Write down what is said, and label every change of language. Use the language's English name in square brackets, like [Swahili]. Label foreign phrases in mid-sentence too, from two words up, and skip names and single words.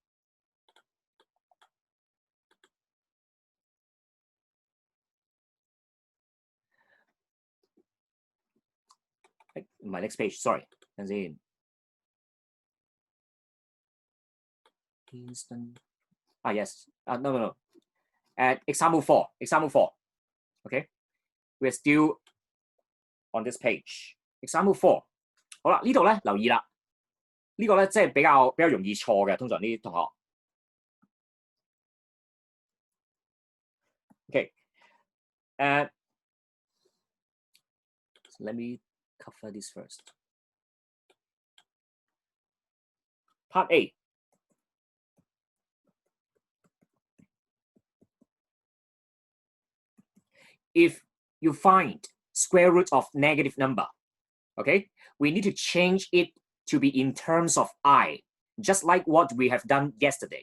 [English] My next page, sorry. And then Kingston. Yes. No. Example 4. Example 4. Okay. We're still on this page. Example 4. [Cantonese] 好啦，呢度咧留意啦，呢個咧即係比較容易錯嘅，通常呢啲同學。Okay. [English] So let me cover this first. Part A. If you find square root of negative number, okay, we need to change it to be in terms of I, just like what we have done yesterday.